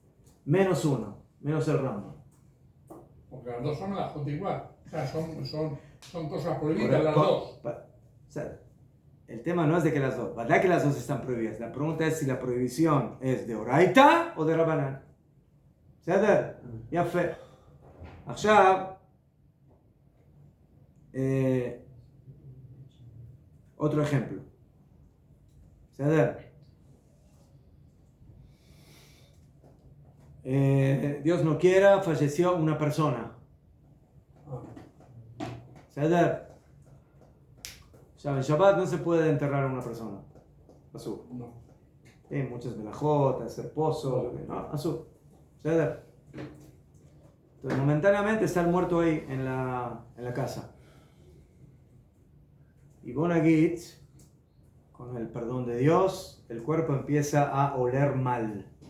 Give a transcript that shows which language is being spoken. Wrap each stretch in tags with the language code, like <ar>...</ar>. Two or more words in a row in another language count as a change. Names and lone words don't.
<es>-1, menos el Rambam. Porque las dos son melajot igual. O sea, son son cosas prohibidas las dos. O sea, el tema no es de que las dos, ¿verdad que las dos están prohibidas? La pregunta es si la prohibición es de Oraita o de Rabanán.</es> <he>בסדר? יפה. עכשיו,</he> <es>otro ejemplo.</es> <he>בסדר?</he> <es>Dios no quiera, falleció una persona.</es> <he>בסדר? עכשיו,</he> <es>en Shabbat no se puede enterrar a una persona. Azul. No. Hay muchas melajotas, hacer pozo, ¿no? Azul. ¿Ceder? Entonces, momentáneamente está el muerto ahí en la casa. Y Bonagit, con el perdón de Dios, el cuerpo empieza a oler mal.</es>